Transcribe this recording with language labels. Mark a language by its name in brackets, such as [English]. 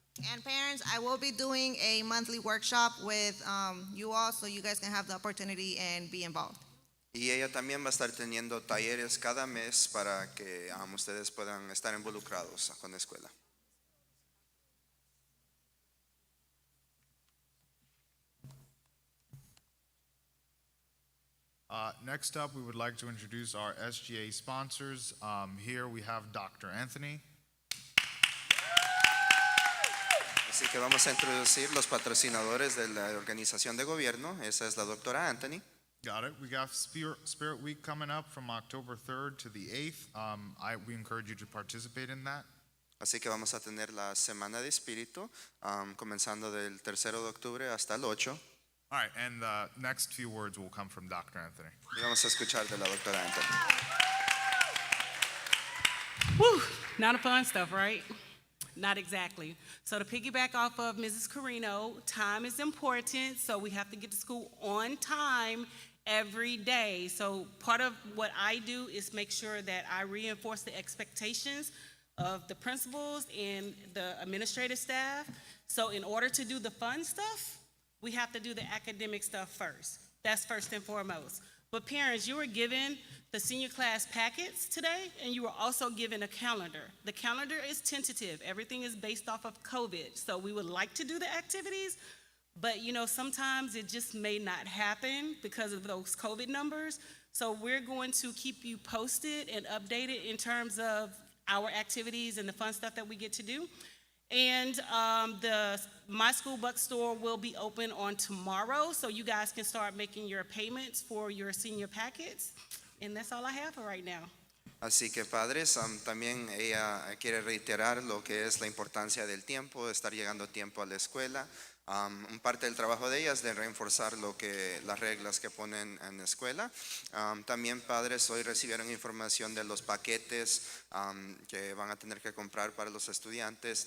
[English] And parents, I will be doing a monthly workshop with you all so you guys can have the opportunity and be involved. [Spanish] Y ella también va a estar teniendo talleres cada mes para que ustedes puedan estar involucrados con la escuela. [English] Next up, we would like to introduce our SGA sponsors. Here we have Dr. Anthony. [Spanish] Así que vamos a introducir los patrocinadores de la organización de gobierno. Esa es la doctora Anthony. [English] Got it. We got Spirit Week coming up from October 3rd to the 8th. We encourage you to participate in that. [Spanish] Así que vamos a tener la Semana de Espíritu, comenzando del 3 de octubre hasta el 8. [English] All right, and the next few words will come from Dr. Anthony. [Spanish] Y vamos a escuchar de la doctora Anthony. [English] Whew, not a fun stuff, right? Not exactly. So to piggyback off of Mrs. Carino, time is important, so we have to get to school on time every day. So part of what I do is make sure that I reinforce the expectations of the principals and the administrative staff. So in order to do the fun stuff, we have to do the academic stuff first. That's first and foremost. But parents, you were given the senior class packets today, and you were also given a calendar. The calendar is tentative. Everything is based off of COVID. So we would like to do the activities, but sometimes it just may not happen because of those COVID numbers. So we're going to keep you posted and updated in terms of our activities and the fun stuff that we get to do. And the My School Buck store will be open on tomorrow, so you guys can start making your payments for your senior packets. And that's all I have for right now. [Spanish] Así que padres, también ella quiere reiterar lo que es la importancia del tiempo, de estar llegando a tiempo a la escuela. Un parte del trabajo de ella es de reforzar las reglas que ponen en la escuela. También padres hoy recibieron información de los paquetes que van a tener que comprar para los estudiantes.